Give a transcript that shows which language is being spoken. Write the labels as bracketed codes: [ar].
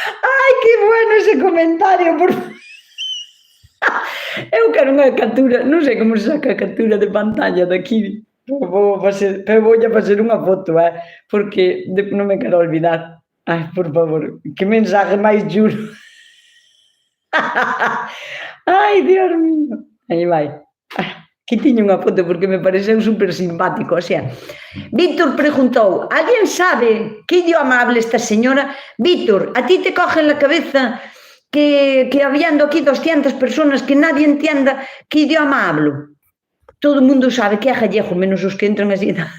[es] Ai, que bueno ese comentario, por... [gl] Eu quero unha captura, non sei como se saca a captura de pantalla daqui, pero vou a facer unha foto, porque non me quero olvidar. Ai, por favor, que mensaje máis juro. Ai, Dios mío. Aí vai. Que tiño unha foto porque me pareceu super simpático, o sea. [es] Víctor [gl] preguntou, [es] ¿alguien sabe que idioma habla esta señora? Víctor, a ti te coge en la cabeza que habiendo aquí 200 personas que nadie entienda que idioma hablo? [gl] Todo o mundo sabe que é gallego, menos os que entran así.